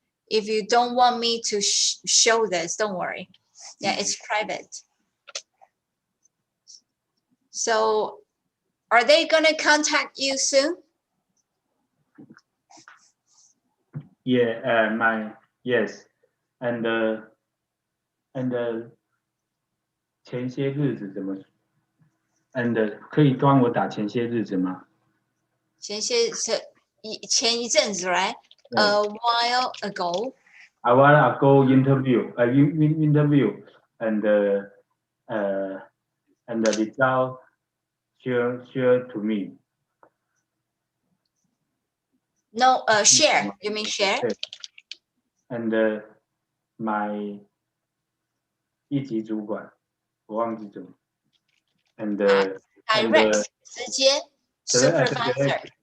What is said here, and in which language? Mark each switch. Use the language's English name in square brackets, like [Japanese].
[English] If you don't want me to show this, don't worry. Yeah, it's private. So are they gonna contact you soon? [Chinese] Yeah, yes, and 前些日子怎么 ？And 可以帮我打前些日子吗？前一阵子 [English] right? A while ago. A while ago interview, interview, and the result share to me. No, share. You mean share? And my [Chinese] 一级主管，我忘记怎么。 [English] And direct 直接 supervisor.